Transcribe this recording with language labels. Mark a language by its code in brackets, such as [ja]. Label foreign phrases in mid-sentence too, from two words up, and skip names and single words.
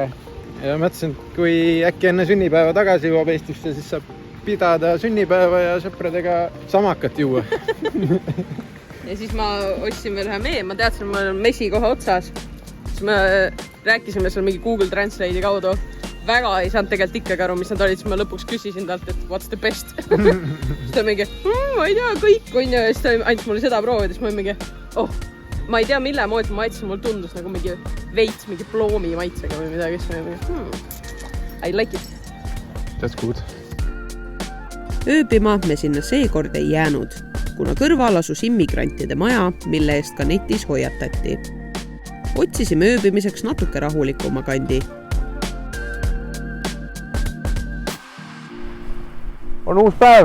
[et] Ja mõtlesin, et kui äkki enne sünnipäeva tagasi jõuab Eestisse, siis saab pidada sünnipäeva ja sõpradega samakat juua. Ja siis ma ostsin veel ühe mee, ma teadsin, et mul on mesi kohe otsas. Siis me rääkisime seal mingi Google Translate'i kaudu. Väga ei saanud tegelikult ikkagi aru, mis nad olid, siis ma lõpuks küsisin talt, et [en] what's the best. [et] Siis ta mingi, ma ei tea, kõik on ja siis ta andis mulle seda proovida, siis ma mingi, ma ei tea, mille moodi ma maitsin, mul tundus nagu mingi veits, mingi ploomi maitsega või midagi, siis ma mingi, [en] I like it. That's good. [et] Ööbima me sinna seekord ei jäänud, kuna kõrval asus immigrantide maja, mille eest ka netis hoiatati. Otsisime ööbimiseks natuke rahulikuma kandi. On uus päev.